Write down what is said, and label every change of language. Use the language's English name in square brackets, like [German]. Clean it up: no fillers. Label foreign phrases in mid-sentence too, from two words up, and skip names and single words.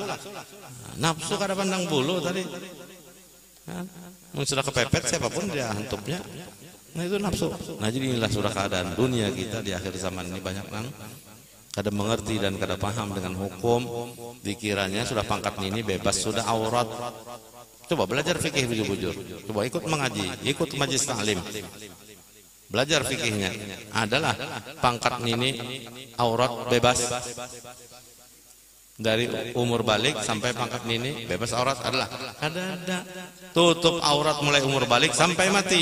[Indonesian] Nafsu kada pandang bulu tadi. Sudah kepepet siapapun dia hantupnya. Nah itu nafsu. Nah jadi inilah sudah keadaan dunia kita di akhir zaman ini banyak nang kada mengerti dan kada paham dengan hukum. Dikiranya sudah pangkat nini bebas sudah aurat. Coba belajar fikih bujur-bujur. Coba ikut mengaji, ikut majelis taklim. Belajar fikihnya. Adalah pangkat nini aurat bebas. Dari umur balik sampai pangkat nini bebas aurat adalah ada tutup aurat mulai umur balik sampai mati.